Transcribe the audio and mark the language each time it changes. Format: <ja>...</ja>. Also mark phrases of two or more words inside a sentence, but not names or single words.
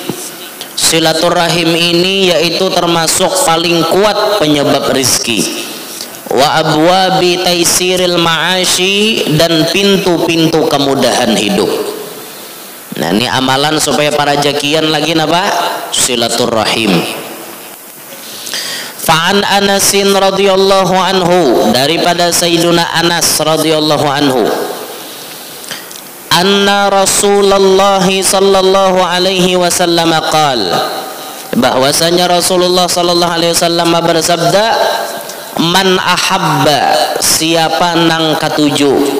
<bjn>Silaturrahim ini yaitu termasuk paling kuat penyebab rizki.</bjn> <ar>وأبواب تيسير المعاش, dan pintu-pintu kemudahan hidup.</ar> <bjn>Nah, ini amalan supaya para jakian lagi napa?</bjn> <ar>Silaturrahim. فعن أنس رضي الله عنه, daripada Sayyiduna Anas رضي الله عنه, أن رسول الله صلى الله عليه وسلم قال,</ar> <bjn>bahwasanya Rasulullah</bjn> <ar>صلى الله عليه وسلم</ar> <bjn>bersabda,</bjn> <ar>من أحب,</ar> <bjn>siapa nang katuju,</bjn>